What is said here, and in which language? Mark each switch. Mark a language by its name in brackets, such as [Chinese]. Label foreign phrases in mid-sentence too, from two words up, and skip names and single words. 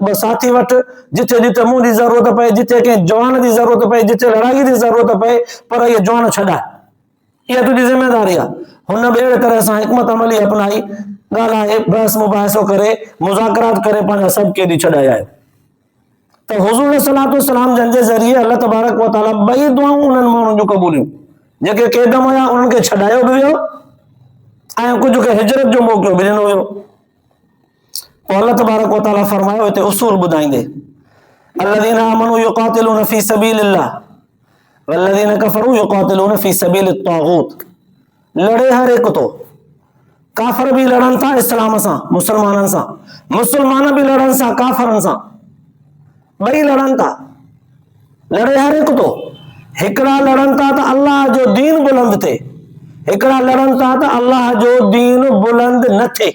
[Sindhi] ॿ साथी वठ जिथे जिथे मुंहुं जी ज़रूरत पए, जिथे कंहिं जवान जी ज़रूरत पए, जिथे लड़ाई जी ज़रूरत पए, पर इहे जवान छॾाए, इहा तुंहिंजी ज़िम्मेदारी आहे। हुन बि अहिड़े तरह सां हिकमत अमली अपनाई, ॻाल्हाए बहस मुबाहिसो करे मुज़ाकरात करे पंहिंजा सभु कैदी छॾाए आयो। तो हुज़ूर [Arabic] صلى الله عليه وسلم [Sindhi] जन जे ज़रिए [Arabic] الله تبارك وتعالى [Sindhi] ॿई दुआऊं उन्हनि माण्हुनि जूं क़बूलियूं, जेके कैद में हुया उन्हनि खे छॾायो बि वियो ऐं कुझु खे हिजरत जो मौक़ो बि ॾिनो वियो। पोइ [Arabic] الله تبارك وتعالى [Sindhi] फरमायो हिते उसूल ॿुधाईंदे, [Arabic] الذين آمنوا يقاتلون في سبيل الله والذين كفروا يقاتلون في سبيل الطاغوت. [Sindhi] लड़े हर एक तो, काफ़िर भी लड़न था इस्लाम सां मुसलमाननि सां, मुसलमान भी लड़न सां काफ़िरनि सां, ॿई लड़न था। लड़े हर एक तो, हिकिड़ा लड़न था त अल्लाह जो दीन बुलंद थिए, हिकिड़ा लड़न था त अल्लाह जो दीन बुलंद न थिए।